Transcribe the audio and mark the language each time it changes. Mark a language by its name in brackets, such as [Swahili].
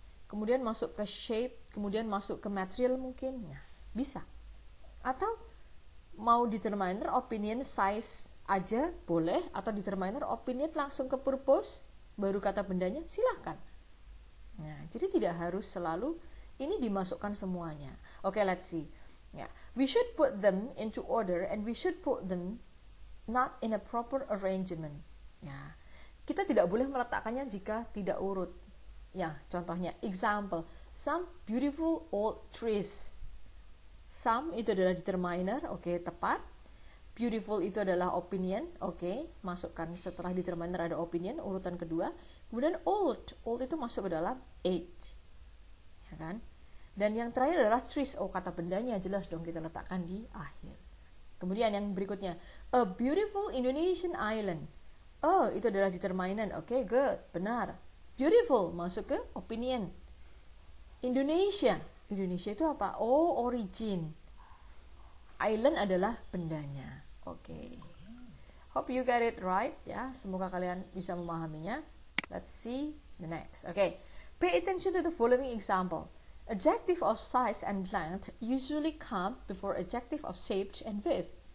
[Indonesian] kemudian masuk ke shape, kemudian masuk ke material mungkin, ya, bisa. Atau mau determiner, opinion, size aja boleh, atau determiner, opinion langsung ke purpose, baru kata bendanya, silahkan. Nah, jadi tidak harus selalu ini dimasukkan semuanya. [English] Oke, let's see. Ya, we should put them into order and we should put them not in a proper arrangement. [Indonesian] Ya, kita tidak boleh meletakkannya jika tidak urut. Ya, contohnya, [English] example, some beautiful old trees. [Indonesian] Some itu adalah determiner, oke, tepat. Beautiful itu adalah opinion, oke, masukkan setelah determiner ada opinion, urutan kedua. Kemudian old itu masuk ke dalam age, ya kan? Dan yang terakhir adalah trees, kata bendanya jelas dong kita letakkan di akhir. Kemudian yang berikutnya, [English] a beautiful Indonesian island. [Indonesian] Itu adalah determinant, oke, good, benar. Beautiful masuk ke opinion. Indonesia itu apa? Origin. Island adalah bendanya. Oke. [English] Hope you get it right, [Indonesian] ya. Semoga kalian bisa memahaminya. [English] Let's see the next. Okay. Pay attention to the following example. Adjective of size and length usually come before adjective of shape and width.